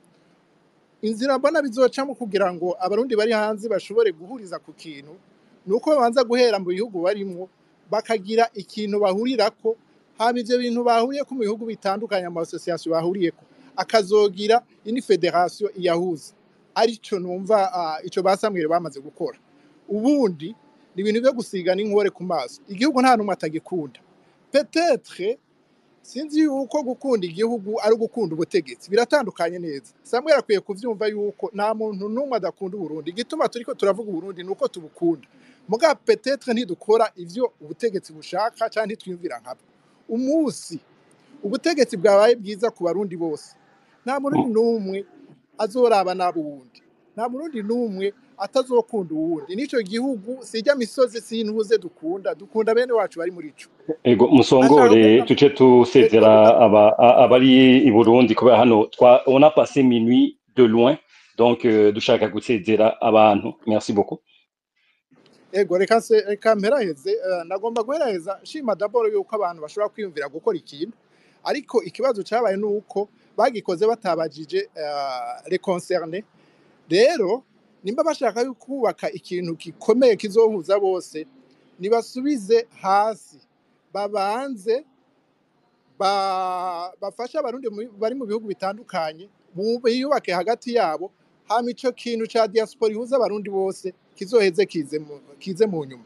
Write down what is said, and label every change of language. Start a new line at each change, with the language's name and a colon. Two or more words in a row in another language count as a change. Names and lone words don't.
Rundi: Inzira mbona bizocamo kugira ngo abarundi bari hanze bashobore guhuriza ku kintu nuko babanza guhera mu bihugu barimo bakagira ikintu bahurirako, hama ivyo bintu bahuriye ku bihugu bitandukanye ama association bahuriyeko akazogira ini federation iyahuza. Arico numva ico basamwire bamaze gukora. Ubundi ni ibintu byo gusiga n'inkore ku maso. Igihugu nta numwe atagikunda. Peut-être sinzi yuko gukunda igihugu ari gukunda ubutegetsi, biratandukanye neza. Samuel akwiye kuvyumva yuko nta muntu numwe adakunda Burundi. Igituma turiko turavuga Burundi nuko tubukunda. Muga peut-être ntidukora ivyo ubutegetsi bushaka cyane twiyumvira nkabo. Umusi ubutegetsi bwabaye bwiza ku barundi bose. Nta murundi numwe azoraba nabo wundi. Nta murundi numwe atazokunda uwundi. Nico gihugu sijya misozi sintuze dukunda bene wacu bari muri ico. Ego musongore tuce tusezera abari i Burundi kubera hano
French: on a passé minuit de loin, donc
Rundi: dushaka gusezera abantu.
French: Merci beaucoup.
Rundi: Ego reka mperaheze, nagomba guheraheza shima d'abord yuko abantu bashobora kwiyumvira gukora ikintu, ariko ikibazo cyabaye nuko bagikoze batabajije
French: les concernés.
Rundi: Rero nimba bashaka kubaka ikintu gikomeye kizohuza bose nibasubize hasi, babanze bafasha abarundi bari mu bihugu bitandukanye biyubake hagati yabo, hama ico kintu ca diaspora ihuza abarundi bose kizoheze kize mu nyuma.